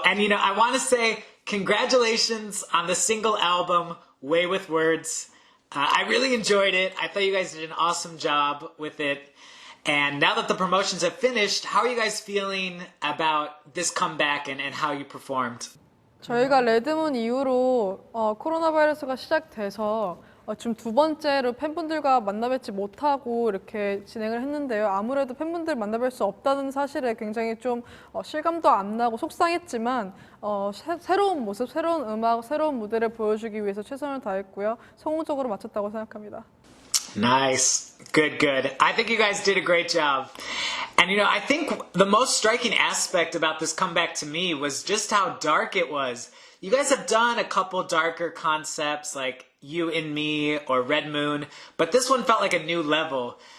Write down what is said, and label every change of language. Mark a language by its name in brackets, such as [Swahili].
[English] And I want to say congratulations on the single album, Way with Words. I really enjoyed it. I thought you guys did an awesome job with it. And now that the promotions have finished, how are you guys feeling about this comeback and how you performed? [Korean] 저희가 레드문 이후로 코로나 바이러스가 시작돼서 지금 2번째로 팬분들과 만나뵙지 못하고 이렇게 진행을 했는데요. 아무래도 팬분들 만나뵐 수 없다는 사실에 굉장히 좀 실감도 안 나고 속상했지만 새로운 모습, 새로운 음악, 새로운 무대를 보여주기 위해서 최선을 다했고요. 성공적으로 마쳤다고 생각합니다. [English] Nice. Good. I think you guys did a great job. And I think the most striking aspect about this comeback to me was just how dark it was. You guys have done a couple darker concepts like You and Me or Red Moon, but this one felt like a new level.